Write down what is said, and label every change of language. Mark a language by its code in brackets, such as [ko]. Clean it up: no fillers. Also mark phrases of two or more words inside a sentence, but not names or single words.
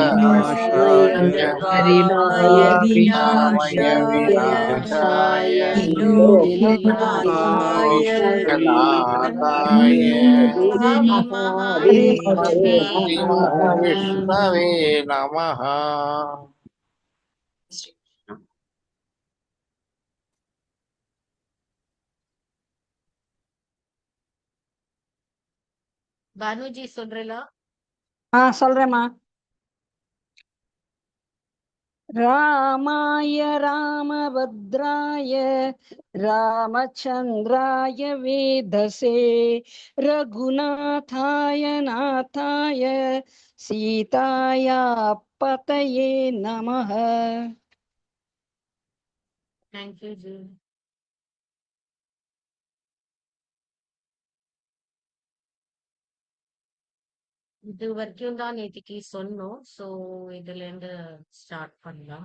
[sa] परिणाय रामाय विनाशाय त्रिलोक्यनाथाय महादेवे विष्णवे नमः। [ta] பானுஜி சொல்றீங்களா? சொல்றேம்மா. [sa] रामाय रामभद्राय रामचन्द्राय वेधसे रघुनाथाय नाथाय सीताया पतये नमः. [ta] தேங்க்யூ ஜி. இது வரைக்கும் தான் நேத்திக்கு சொன்னோம். ஸோ இதுல இருந்து ஸ்டார்ட் பண்ணலாம்.